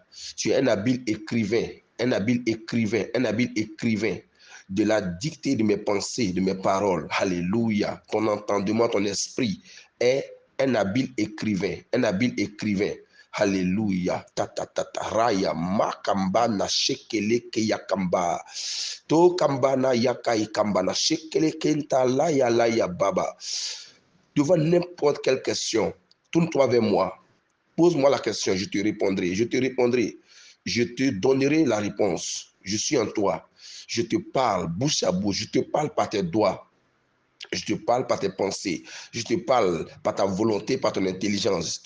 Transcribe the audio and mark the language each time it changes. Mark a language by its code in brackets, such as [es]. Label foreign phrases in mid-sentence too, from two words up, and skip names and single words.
[fr] Tu es un habile écrivain, un habile écrivain, un habile écrivain de la dictée de mes pensées, de mes paroles. Alléluia. Ton entendement, ton esprit est un habile écrivain, un habile écrivain. Alléluia. Ta ta ta ta raya makamba na shekele ke yakamba. To kamba na yakai kamba na shekele kenta la ya baba. Devant n'importe quelle question, tourne-toi vers moi. Pose-moi la question, je te répondrai. Je te répondrai. Je te donnerai la réponse. Je suis en toi. Je te parle bouche à bouche. Je te parle par tes doigts. Je te parle par tes pensées. Je te parle par ta volonté, par ton intelligence.